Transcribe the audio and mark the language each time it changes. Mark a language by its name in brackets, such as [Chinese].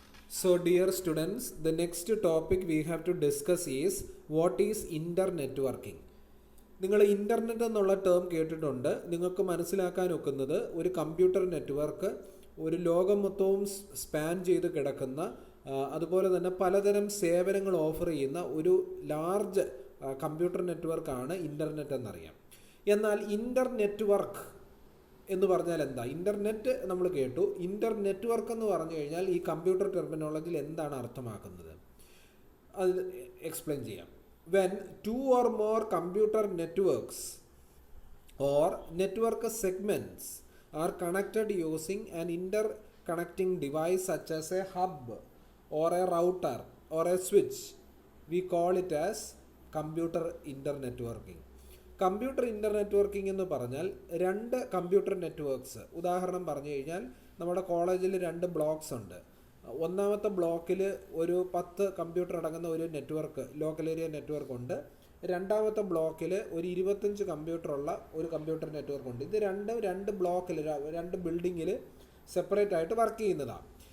[English] So, dear students, the next topic we have to discuss is what is internetworking. [Malayalam] നിങ്ങൾ internet എന്നുള്ള term കേട്ടിട്ടുണ്ട്. നിങ്ങൾക്ക് മനസ്സിലാക്കാൻ ഒക്കുന്നത് ഒരു കമ്പ്യൂട്ടർ നെറ്റ്വർക്ക് ഒരു ലോകം മൊത്തവും സ്പാൻ ചെയ്ത് കിടക്കുന്ന അതുപോലെ തന്നെ പലതരം സേവനങ്ങൾ ഓഫർ ചെയ്യുന്ന ഒരു ലാർജ് കമ്പ്യൂട്ടർ നെറ്റ്വർക്കാണ് ഇൻ്റർനെറ്റ് എന്നറിയാം. എന്നാൽ ഇൻ്റർനെറ്റ്വർക്ക് എന്ന് പറഞ്ഞാൽ എന്താ? ഇൻ്റർനെറ്റ് നമ്മൾ കേട്ടു. ഇൻ്റർനെറ്റ്വർക്ക് എന്ന് പറഞ്ഞു കഴിഞ്ഞാൽ ഈ കമ്പ്യൂട്ടർ ടെർമിനോളജിയിൽ എന്താണ് അർത്ഥമാക്കുന്നത് അത് എക്സ്പ്ലെയിൻ ചെയ്യാം. [English] When two or more computer networks or network segments are connected using an interconnecting device such as a hub or a router or a switch, we call it as computer internetworking. [Malayalam] Computer ഇൻ്റർനെറ്റ്വർക്കിംഗ് എന്ന് പറഞ്ഞാൽ രണ്ട് computer networks, ഉദാഹരണം പറഞ്ഞു കഴിഞ്ഞാൽ നമ്മുടെ കോളേജിൽ രണ്ട് blocks ഉണ്ട്. ഒന്നാമത്തെ ബ്ലോക്കിൽ ഒരു 10 കമ്പ്യൂട്ടർ അടങ്ങുന്ന ഒരു നെറ്റ്വർക്ക്, ലോക്കൽ ഏരിയ നെറ്റ്വർക്ക് ഉണ്ട്. രണ്ടാമത്തെ ബ്ലോക്കിൽ ഒരു 25 കമ്പ്യൂട്ടറുള്ള ഒരു കമ്പ്യൂട്ടർ നെറ്റ്വർക്ക് ഉണ്ട്. ഇത് രണ്ട് ബ്ലോക്കിൽ, രണ്ട് ബിൽഡിങ്ങിൽ സെപ്പറേറ്റ് ആയിട്ട് വർക്ക് ചെയ്യുന്നതാണ്.